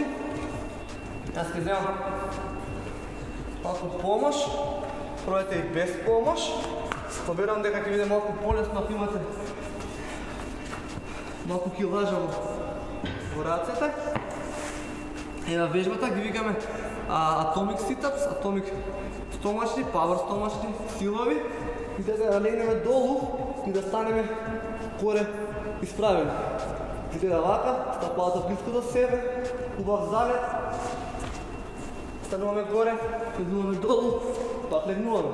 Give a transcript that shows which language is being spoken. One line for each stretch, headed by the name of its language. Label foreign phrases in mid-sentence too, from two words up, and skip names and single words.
Macedonian: Јас ќе земам малку помош, пробајте и без помош. Поберам дека ќе биде малку полесно ако имате малку килажа во рацете. Ева вежбата ги викаме
English: atomic sit-ups,
Macedonian: atomic стомачни, power стомачни, силови. И да легнеме долу и да станеме горе исправени. Изгледа вака, стапалата близко до себе, убав залет. Стануваме горе, легнуваме долу, пак легнуваме.